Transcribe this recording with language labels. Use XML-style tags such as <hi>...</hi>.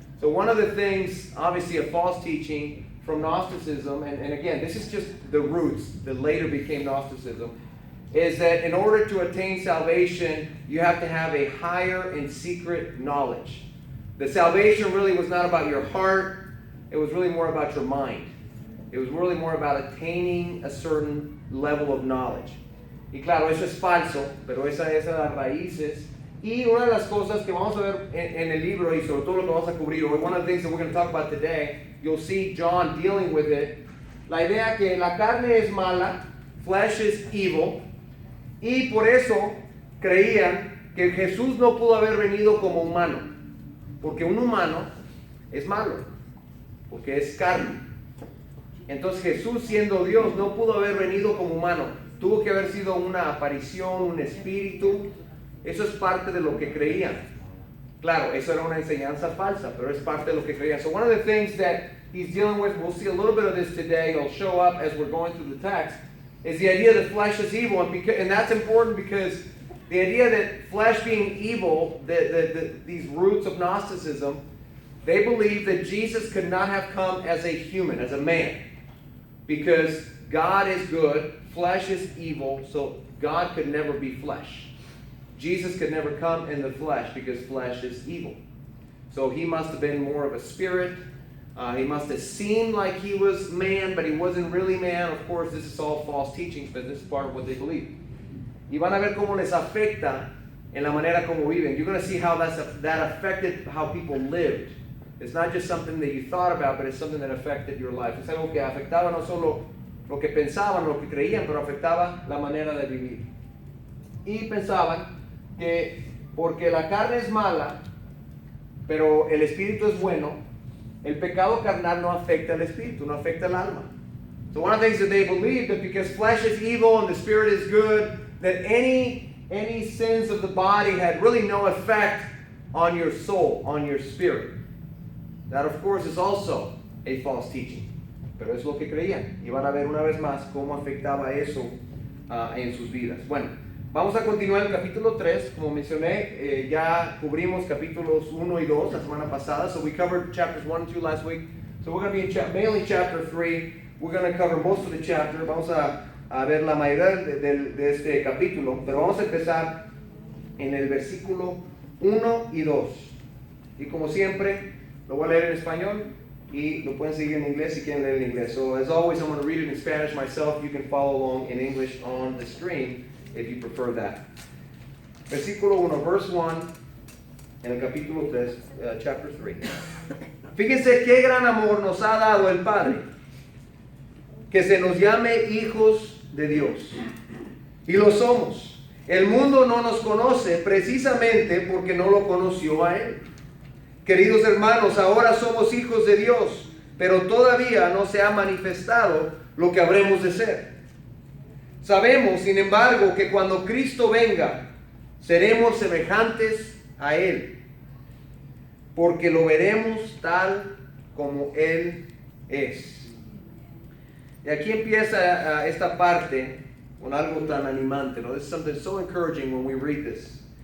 <en>So one of the things, obviously a false teaching from Gnosticism, and again, this is just the roots that later became Gnosticism, is that in order to attain salvation, you have to have a higher and secret knowledge. The salvation really was not about your heart, it was really more about your mind. It was really more about attaining a certain level of knowledge.</en> <es>Y claro, eso es falso, pero esas son las raíces. Y una de las cosas que vamos a ver en el libro, y sobre todo lo que vamos a cubrir hoy,</es> <en>one of the things that we're going to talk about today, you'll see John dealing with it.</en> <es>La idea que la carne es mala,</es> <en>flesh is evil,</en> <es>y por eso creían que Jesús no pudo haber venido como humano. Porque un humano es malo, porque es carne. Entonces Jesús, siendo Dios, no pudo haber venido como humano. Tuvo que haber sido una aparición, un espíritu. Eso es parte de lo que creían. Claro, eso era una enseñanza falsa, pero es parte de lo que creían.</es> <en>So one of the things that he's dealing with, we'll see a little bit of this today, it'll show up as we're going through the text, is the idea that flesh is evil. And that's important because the idea that flesh being evil, these roots of Gnosticism, they believe that Jesus could not have come as a human, as a man. Because God is good, flesh is evil, so God could never be flesh. Jesus could never come in the flesh because flesh is evil. So he must have been more of a spirit. He must have seemed like he was man, but he wasn't really man. Of course, this is all false teachings, but this is part of what they believe.</en> <es>Y van a ver cómo les afecta en la manera como viven.</es> <en>You're going to see how that affected how people lived. It's not just something that you thought about, but it's something that affected your life.</en> <es>Es algo que afectaba no solo lo que pensaban, lo que creían, pero afectaba la manera de vivir. Y pensaban que porque la carne es mala, pero el espíritu es bueno, el pecado carnal no afecta al espíritu, no afecta al alma.</es> <en>So one of the things that they believed, that because flesh is evil and the spirit is good, that any sins of the body had really no effect on your soul, on your spirit. That, of course, is also a false teaching.</en> <es>Pero es lo que creían. Y van a ver una vez más cómo afectaba eso en sus vidas. Bueno, vamos a continuar el capítulo 3. Como mencioné, ya cubrimos capítulos 1 y 2 la semana pasada.</es> <en>So we covered chapters 1 and 2 last week. So we're going to be in mainly chapter 3. We're going to cover most of the chapter.</en> <es>Vamos a ver la mayoría de este capítulo, pero vamos a empezar en el versículo 1 y 2. Y como siempre, lo voy a leer en español y lo pueden seguir en inglés si quieren leer en inglés.</es> <en>So as always, I'm going to read it in Spanish myself. You can follow along in English on the screen if you prefer that.</en> <es>Versículo 1,</es> <en>verse 1,</en> <es>en el capítulo 3,</es> <en>chapter 3.</en> <es>Fíjense qué gran amor nos ha dado el Padre, que se nos llame hijos de Dios. Y lo somos. El mundo no nos conoce precisamente porque no lo conoció a Él. Queridos hermanos, ahora somos hijos de Dios, pero todavía no se ha manifestado lo que habremos de ser. Sabemos, sin embargo, que cuando Cristo venga, seremos semejantes a Él, porque lo veremos tal como Él es. Y aquí empieza esta parte con algo tan animante, ¿no?</es> <en>This is something so encouraging when we read this.</en>